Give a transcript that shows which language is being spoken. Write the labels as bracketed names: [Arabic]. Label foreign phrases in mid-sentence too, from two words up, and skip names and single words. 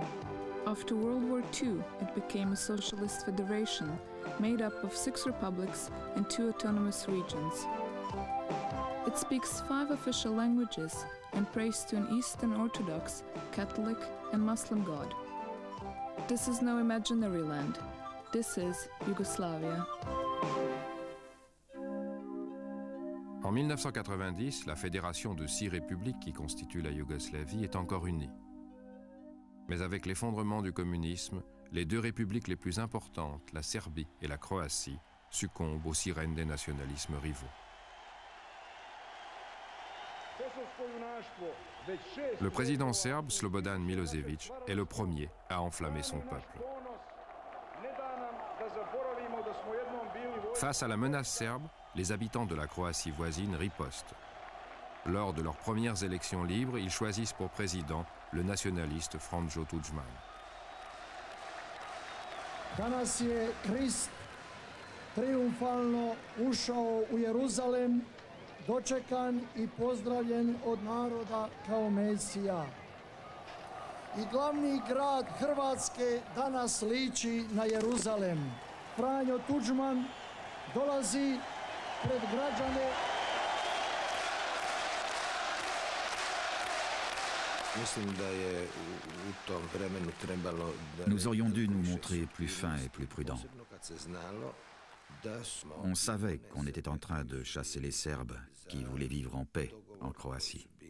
[English] After World War II, it became a socialist federation made up of 6 republics and 2 autonomous regions. It speaks 5 official languages and prays to an Eastern Orthodox, Catholic and Muslim God. This is no imaginary land. This is Yugoslavia. [French] En 1990, la fédération de 6 républiques qui constituent la Yougoslavie est encore unie. Mais avec l'effondrement du communisme, les 2 républiques les plus importantes, la Serbie et la Croatie, succombent aux sirènes des nationalismes rivaux. Le président serbe Slobodan Milosevic est le premier à enflammer son peuple. Face à la menace serbe, les habitants de la Croatie voisine ripostent. Lors de leurs premières élections libres, ils choisissent pour président le nationaliste Franjo Tudjman. [Croatian] Danas je Krist triumfalno ušao u Jeruzalem, dočekan I pozdravljen od naroda kao Mesija. I glavni grad Hrvatske danas liči na Jeruzalem. Franjo Tudjman dolazi pred građane. [French] Nous aurions dû nous montrer plus fins et plus prudents. On savait qu'on était en train de chasser les Serbes qui voulaient vivre en paix en Croatie.